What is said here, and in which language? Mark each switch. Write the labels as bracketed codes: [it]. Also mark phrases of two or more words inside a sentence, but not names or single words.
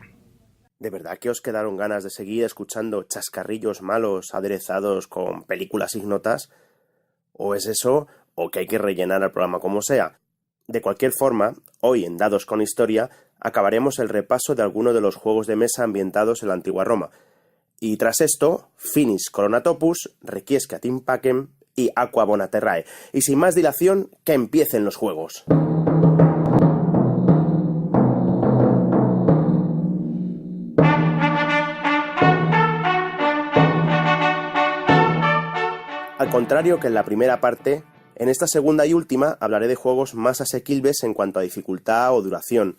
[es] ¿De verdad que os quedaron ganas de seguir escuchando chascarrillos malos aderezados con películas ignotas? ¿O es eso, o que hay que rellenar el programa como sea? De cualquier forma, hoy en Dados con Historia acabaremos el repaso de algunos de los juegos de mesa ambientados en la Antigua Roma. Y tras esto, Finis Coronatopus, Requiescat in Pacem y Aqua Bona Terrae. Y sin más dilación, que empiecen los juegos. Al contrario que en la primera parte, en esta segunda y última hablaré de juegos más asequibles en cuanto a dificultad o duración.